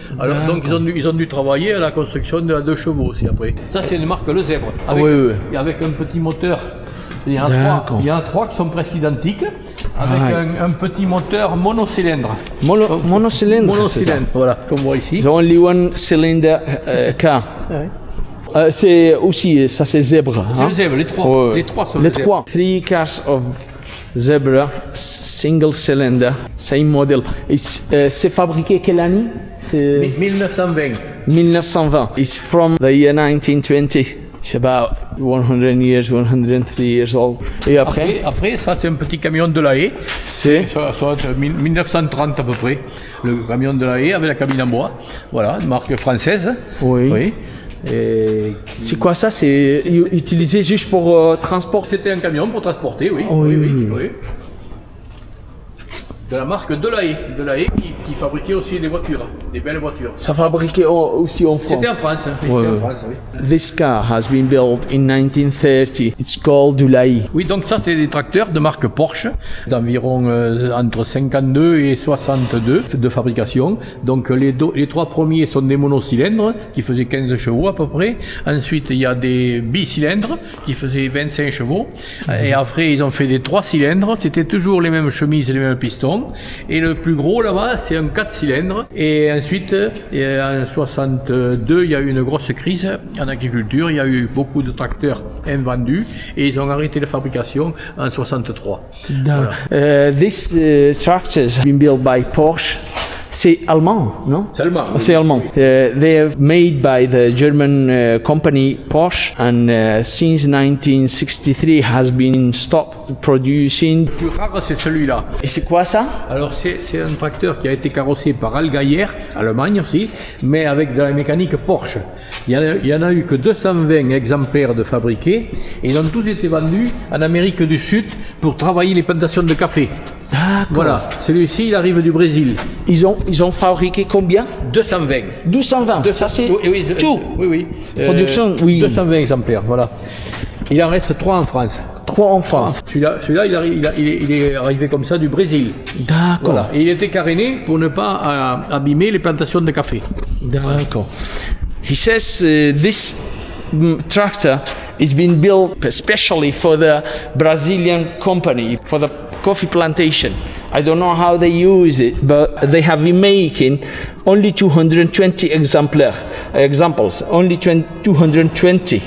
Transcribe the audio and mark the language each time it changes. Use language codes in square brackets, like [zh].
[fr] Alors, donc, ils ont dû travailler à la construction de la 2 chevaux aussi après. Ça, c'est une marque Le Zèbre. Avec, Oui. avec un petit moteur. Il y en a 3 qui sont presque identiques. avec Ah. un petit moteur monocylindre. Monocylindre. c'est ça. Monocylindre, voilà, comme on voit ici. [en] There's only one cylinder car. [fr] Ouais. C'est aussi, ça c'est zèbre. C'est hein? le zèbre, les trois. Ouais. Les trois sont Les le zèbre. trois. [en] 3 cars of zebra, single cylinder, same model. [fr] C'est fabriqué quelle année? C'est 1920. [en] 1920. It's from the year 1920. It's about 100 years, 103 years old. [fr] Et après, Après, ça c'est un petit camion de la haie. c'est Ça doit être 1930 à peu près. Le camion de la haie avec la cabine en bois. Voilà, une marque française. Oui. Et c'est quoi ça? C'est utilisé juste pour transporter. c'était un camion pour transporter, oui. Oui. Oui. De la marque de la haie qui fabriquait aussi des voitures, des belles voitures. Ça fabriqué aussi en France. C'était en France. C'était Ouais, en ouais. France, oui. [en] This car has been built in 1930. It's called Dulaï. [fr] Oui, donc ça, c'est des tracteurs de marque Porsche, d'environ entre 52 et 62 de fabrication. Donc les trois premiers sont des monocylindres qui faisaient 15 chevaux à peu près. Ensuite, il y a des bicylindres qui faisaient 25 chevaux. Et après, ils ont fait des 3 cylindres. C'était toujours les mêmes chemises et les mêmes pistons. Et le plus gros là-bas, c'est un 4 cylindres. Et ensuite, en 62, il y a eu une grosse crise en agriculture. Il y a eu beaucoup de tracteurs invendus et ils ont arrêté la fabrication en 63. Voilà. [en] This tractors have been built by Porsche. [fr] C'est allemand, non? C'est allemand. C'est allemand. [en] They are made by the German company Porsche, and since 1963 has been stopped producing. [fr] Le plus rare, c'est celui-là. Et c'est quoi ça? Alors, c'est un tracteur qui a été carrossé par Allgaier, Allemagne aussi, mais avec de la mécanique Porsche. Il y en a eu que 220 exemplaires de fabriqués, et ils ont tous été vendus en Amérique du Sud pour travailler les plantations de café. D'accord. Voilà, celui-ci, il arrive du Brésil. Ils ont fabriqué combien? 220. 220. Ça c'est Oui, tout. Oui. Production, oui. 220 exemplaires, voilà. Il en reste 3 en France. 3 en France. Celui-là, il est arrivé comme ça du Brésil. D'accord. Voilà. Et il était caréné pour ne pas abîmer les plantations de café. D'accord. [en] He says this tractor is being built especially for the Brazilian company, for the coffee plantation. I don't know how they use it, but they have been making only 220 examples, only 220.